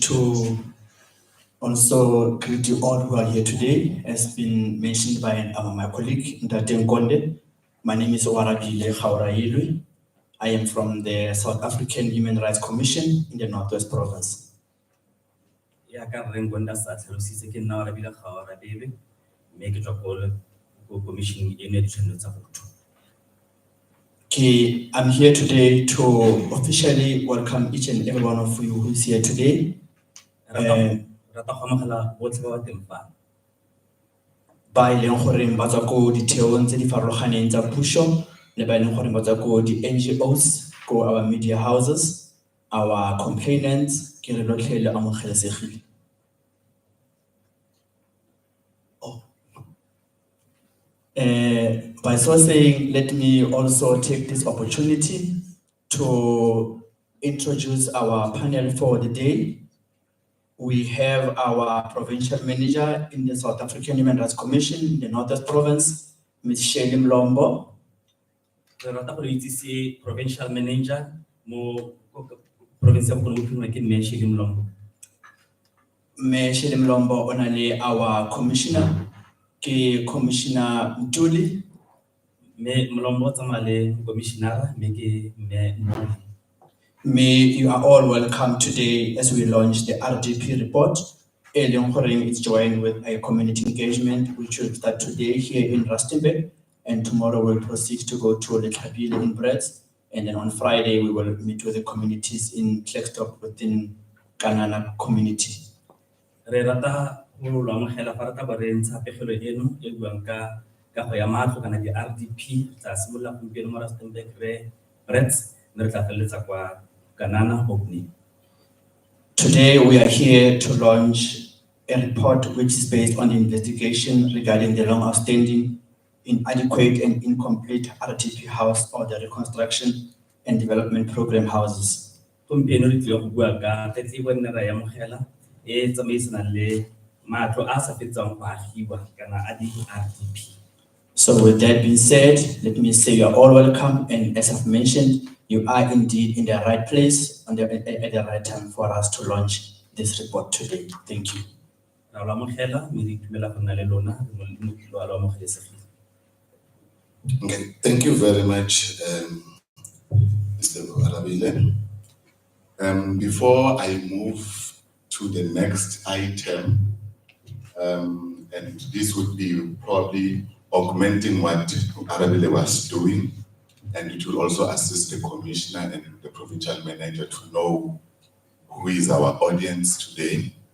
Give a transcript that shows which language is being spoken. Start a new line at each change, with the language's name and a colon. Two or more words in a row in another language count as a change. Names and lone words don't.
English: to also greet you all who are here today, as been mentioned by my colleague, Ndate Nkonde. My name is Oarabile Khaurailwe. I am from the South African Human Rights Commission in the Northwest Province.
Tswana: Ya ka re ngonda sa tlhalositse ke nna Oarabile Khaurailwe mme ke tswa ko commission eno ya ditshwanelo tsa botho.
English: I'm here today to officially welcome each and every one of you who is here today.
Tswana: Rata go amogela botlhe ba ba teng fa. Ba e leng goreng ba tswa ko ditheong tse di farologaneng tsa puso le ba e leng goreng ba tswa ko di-NGOs, ko
English: our media houses, our complainants,
Tswana: ke re lotlhe le amogelesegile.
English: By so saying, let me also take this opportunity to introduce our panel for the day. We have our provincial manager in the South African Human Rights Commission in the Northwest Province, Ms. Shirley Mlombo.
Tswana: Re rata go itsise
English: provincial manager
Tswana: mo province ya Bokone Bophirima ke mme Shirley Mlombo. Mme Shirley Mlombo ona le
English: our commissioner,
Tswana: ke Commissioner Mtuli. Mme Mlombo tsamaya le commissioner mme ke mme Mtuli.
English: May you are all welcome today as we launch the RDP report.
Tswana: E leng goreng
English: it's joined with a community engagement which will start today here in Rustenburg, and tomorrow we'll proceed to go to Letlhapile in Brits, and then on Friday we will meet with the communities in Klerksdorp within Kanana community.
Tswana: Re rata go lo amogela fa re ka ba re ntsha pegelo eno e buang ka go ya matlo kana di RDP tsa simolola gompieno mo Rustenburg re Brits mme re tla feleletsa kwa Kanana Hockney.
English: Today we are here to launch a report which is based on the investigation regarding the long outstanding, inadequate and incomplete RDP house or the reconstruction and development program houses.
Tswana: Gompieno re tlile go bua ka tletlebo e nne ra e amogela e tsamaisanang le matlo a sa fetsang go agiwa kana a di-RDP.
English: So with that being said, let me say you are all welcome, and as I've mentioned, you are indeed in the right place at the right time for us to launch this report today. Thank you.
Tswana: Ra lo amogela mme re itumela go nna le lona mo lo amogelesegile.
English: Okay, thank you very much, Mr. Oarabile. Before I move to the next item, and this would be probably augmenting what Oarabile was doing, and it will also assist the commissioner and the provincial manager to know who is our audience today.